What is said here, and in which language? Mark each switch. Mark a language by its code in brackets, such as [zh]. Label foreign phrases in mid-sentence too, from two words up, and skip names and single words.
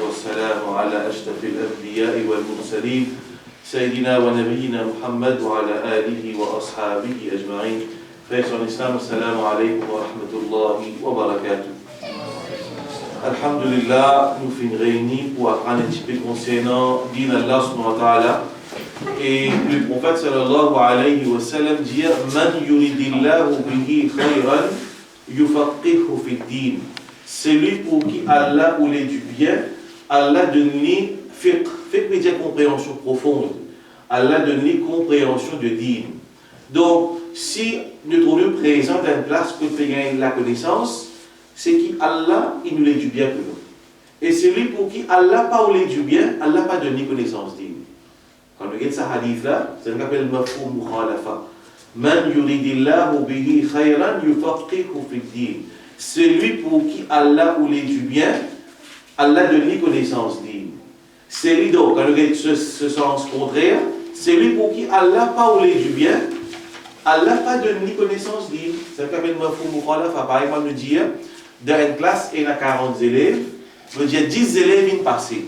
[ar] والسلام على أشرف الأنبياء والمرسلين سيدنا ونبينا محمد وعلى آله وأصحابه أجمعين. [fr] Frères en islam, [ar] السلام عليكم ورحمة الله وبركاته. [fr] Alhamdulillah, nous finissons réunis pour apprendre un petit peu concernant [ar] دين الله سبحانه وتعالى. [fr] Et le prophète [ar] صلى الله عليه وسلم [fr] dit [ar] من يرد الله به خيرا يفقهه في الدين. [fr] Celui pour qui Allah voulait du bien, Allah donne-lui fiqh. Fiqh veut dire compréhension profonde. Allah donne-lui compréhension de din. Donc, si nous trouvons présent dans une place pour gagner la connaissance, c'est qu'Allah, il nous l'a du bien pour nous. Et celui pour qui Allah pas voulu du bien, Allah pas donné connaissance din. Quand nous regardons ce hadith-là, c'est ce qu'on appelle [ar] مفهوم المخالفة. من يرد الله به خيرا يفقهه في الدين. [fr] Celui pour qui Allah voulait du bien, Allah donne connaissance din. Celui donc, quand nous regardons ce sens contraire, celui pour qui Allah pas voulait du bien, Allah pas donné connaissance din. C'est ce qu'on appelle [ar] مفهوم المخالفة. [fr] Par exemple, nous dire, dans une classe, il y a 40 élèves, veut dire 10 élèves viennent passer.